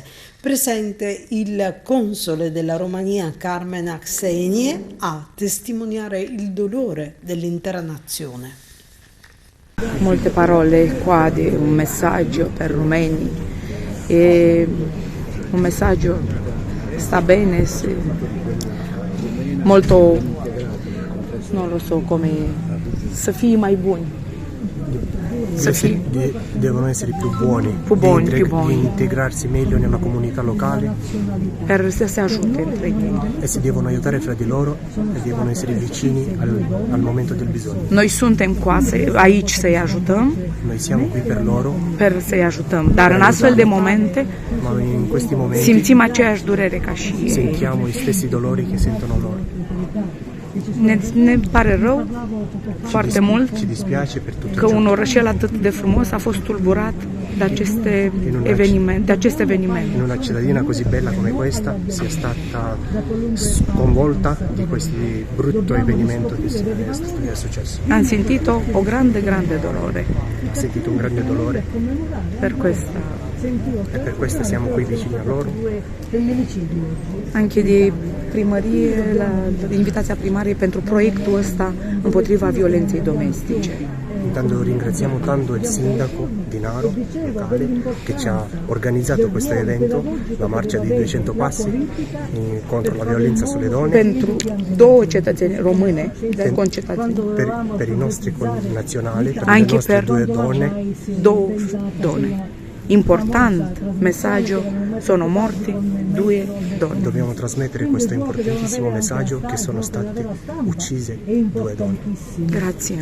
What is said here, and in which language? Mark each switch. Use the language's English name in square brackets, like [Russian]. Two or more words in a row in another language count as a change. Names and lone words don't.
[Italian] Presente il console della Romania Carmen Axenie a testimoniare il dolore dell'intera nazione. Molte parole qua di un messaggio per rumeni e un messaggio sta bene, sì. Molto, non lo so come, [Romanian] să fii mai buni. [Italian] Devono essere più buoni, di integrarsi meglio nella comunità locale [Romanian] per să se ajute între ei. [Italian] E si devono aiutare fra di loro e devono essere vicini al momento del bisogno. [Romanian] Noi suntem aici să-i ajutăm, [Italian] Noi siamo qui per loro, [Romanian] per să-i ajutăm, dar în astfel de momente [Italian] ma in questi momenti [Romanian] simțim aceeași durere ca și ei. [Italian] sentiamo i stessi dolori che sentono loro. [Romanian] Ne pare rău foarte mult [Italian] Ci dispiace per tutto [Romanian] că [Italian] ciò. [Romanian] un orășel atât de frumos a fost tulburat de aceste evenimente. [Italian] In una cittadina così bella come questa sia stata sconvolta di questo brutto avvenimento che è successo. [Romanian] Am simțit o [Italian] grande dolore Ho sentito un grande dolore per questa. e per questo siamo qui vicini a loro. [Romanian] Anche de primărie, la invitația primariei pentru proiectul ăsta împotriva violenței domestice. [Italian] Intanto ringraziamo tanto il sindaco di Naro locale che ci ha organizzato questo evento, la marcia dei 200 passi contro la violenza sulle donne. [Romanian] Pentru două cetățeni române, concetățeni. [Italian] Per i nostri connazionali, per le Anche nostre per 2 donne. două donne. Important messaggio, sono morti 2 donne. Dobbiamo trasmettere questo importantissimo messaggio che sono state uccise 2 donne. Grazie.